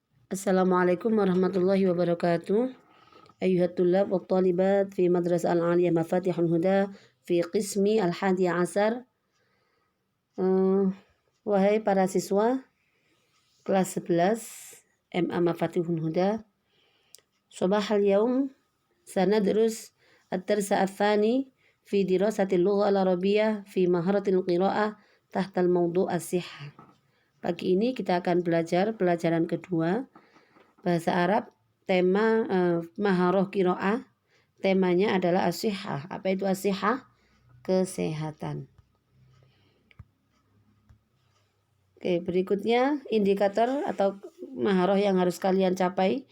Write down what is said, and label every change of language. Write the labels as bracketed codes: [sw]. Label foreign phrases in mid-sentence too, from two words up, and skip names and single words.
[ar] السلام عليكم ورحمة الله وبركاته. أيها الطلاب والطالبات في المدرسة العالية Mafatihul Huda في القسم الحادي عشر. [id] Wahai para siswa kelas 11 MA Mafatihul Huda, [ar] صباح اليوم سندرس الدرس الثاني في دراسة اللغة العربية في مهارة القراءة تحت الموضوع الصحة. [id] Pagi ini kita akan belajar pelajaran kedua bahasa Arab, tema [ar] مهارة قراءة. [id] Temanya adalah as-sihah. Apa itu as-sihah? Kesehatan. Oke, berikutnya indikator atau maharoh yang harus kalian capai.